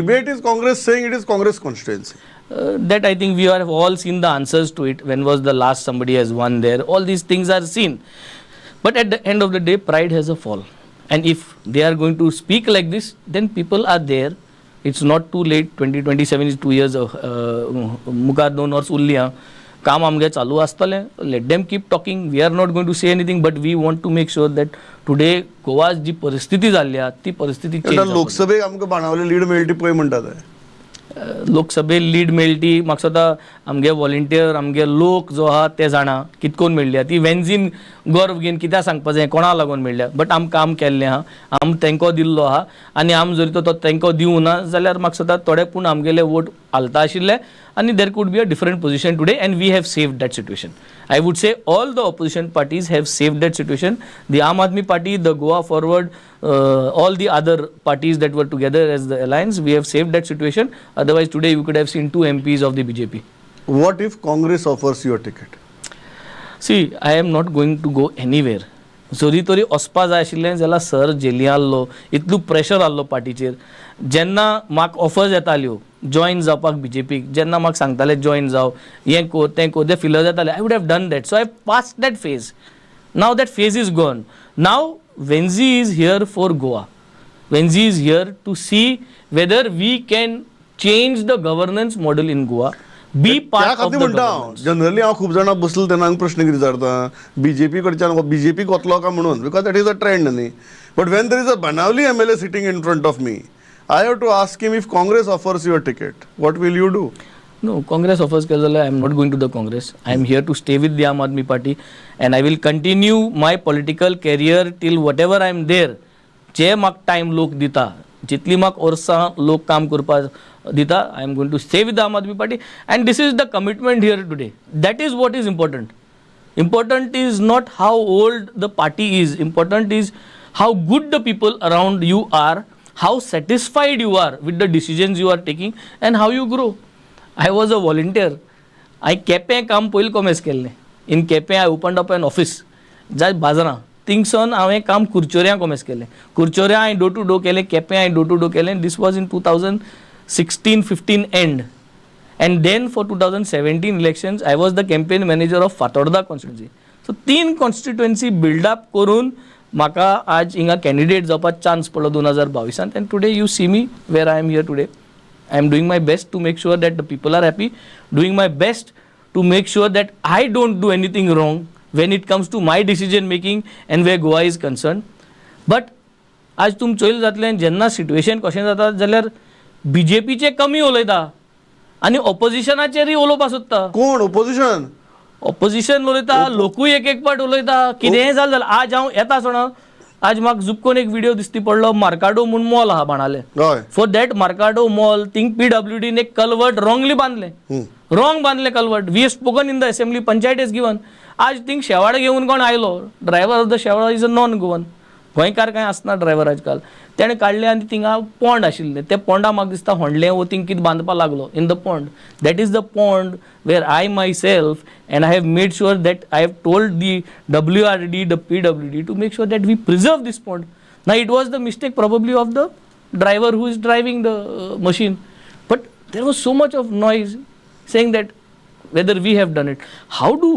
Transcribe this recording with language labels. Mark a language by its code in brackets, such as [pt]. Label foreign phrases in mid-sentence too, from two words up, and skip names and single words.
[en] Debate is Congress saying it is Congress constituency. that I think we have all seen the answers to it. When was the last somebody has won there? All these things are seen. But at the end of the day, pride has a fall. And if they are going to speak like this, then people are there. It's not too late. 2027 is 2 years [kok] मुखार 2 वर्स उरलीं आहा. काम आमगे चालू आसतलें. [en] Let them keep talking. We are not going to say anything, but we want to make sure that today [kok] गोवा जी परिस्थिती जाल्ली आहा ती परिस्थिती आता [en] चेंज [kok] लोकसभेक आमकां बाणावले लीड मेळटी पळय म्हणटात. लोकसभेक लीड मेळटी म्हाका स्वता आमगे व्हॉलंटियर आमगे लोक जो आहा ते जाणा कितकोन मेळ्ळ्या. ती वेन्झीन गर्व घेवन कित्याक सांगपाक जाय कोणा लागून मेळ्ळ्या. बट आम काम केल्लें आहा, आम तेंको दिल्लो आहा आनी आम जर तो तेंको दिवं ना जाल्यार म्हाका स्वता थोडे पूण आमगेले वोट घालता आशिल्ले आनी [en] there could be a different position today and we have saved that situation. I would say all the opposition parties have saved that situation. The Aam Aadmi Party, the Goa Forward, all the other parties that were together as the alliance, we have saved that situation. Otherwise, today you could have seen 2 MPs of the BJP. What if Congress offers you a ticket? See, I am not going to go anywhere. [kok] जोरी तोरी वचपा जाय आशिल्लें जाल्यार सर जेली आहलो, इतलो प्रेशर आहलो पार्टीचेर. जेन्ना म्हाका ऑफर्स येताल्यो जॉइन जावपाक बीजेपीक, जेन्ना म्हाका सांगताले जॉइन जाव, हें को तें को, ते फिलर जाताले, [en] I would have done that. so I pass that phase. Now that phase is gone. now Venzy is here for Goa. Venzy is here to see whether we can change the governance model in Goa. Be [kok] त्या [en] part of [kok] खातीर [en] द [kok] म्हणटा हांव. जनरली हांव खूब जाणां बसलो तेन्ना हांव प्रश्न कितें विचारता, बीजेपी कडच्यान बीजेपीक वतलो काय म्हणून, [en] because that is a trend [kok] न्ही. [en] but when there is a Banavali MLA sitting in front of me, I have to ask him if Congress offers you a ticket, what will you do? No, Congress offers केलें, I am not going to the Congress. I am here to stay with the Aam Aadmi Party and I will continue my political career till whatever I am there. [kok] जे म्हाका टायम लोक दिता, जितली म्हाका वर्सां लोक काम करपाक दिता, [en] I am going to stay with the Aam Aadmi Party and this is the commitment here today. That is what is important. Important is not how old the party is. Important is how good the people around you are, how satisfied you are with the decisions you are taking and how you grow. I was a volunteer. [kok] I केपें काम पयलीं कॉमेस केल्लें. [en] In केपें I opened up an office. [kok] जाय बाजारां थिंगसन हांवें काम कुरचोऱ्यां कॉमेस केलें. कुरचोऱ्यां हांवें [en] door to door [kok] केलें, केपें हांवें [en] door to door [kok] केलें. [en] This was in 2016-15 end. And then for 2017 elections, I was the campaign manager of Fatorda constituency. So 3 constituency build up [kok] करून म्हाका आज हिंगा कॅन्डिडेट जावपाक चान्स पडलो [en] 2022 and today you see me where I am here today. I am doing my best to make sure that the people are happy, doing my best to make sure that I don't do anything wrong when it comes to my decision making and where Goa is concerned. [kok] But आज तुम चोयल जातलें जेन्ना सिट्युएशन कशें जाता जाल्यार बीजेपीचे कमी उलयता आनी ऑपोजिशनाचेरय उलोवपाक सोदता. कोण ऑपोजिशन? ऑपोजिशन उलयता, लोकूय एक पाट उलयता. कितेंय जालें जाल्यार आज हांव येता सोणा, आज म्हाका झुपकोन एक व्हिडिओ दिसती पडलो, मार्काडो म्हूण मॉल आहा बाणाले. हय. [en] for that Markado mall thing [kok] PWDन एक [en] culvert wrongly बांदलें. [kok] रॉंग बांदलें कल्वर्ट. [en] we have spoken in the assembly, panchayat is given. [kok] आज थिंग शेवाड घेवन कोण आयलो, [en] driver of the shevaad is a non Goan. [kok] गोंयकार कांय आसना ड्रायव्हर आज काल. तेणें काडलें आनी थिंगा पोंड आशिल्लें. ते पोंडा म्हाका दिसता व्हडलें वो थिंग कितें बांदपाक लागलो [en] in the pond. that is the pond where I myself and I have made sure that I have told the WRD, the PWD to make sure that we preserve this pond. Now it was the mistake probably of the driver who is driving the machine. But there was so much of noise saying that whether we have done it.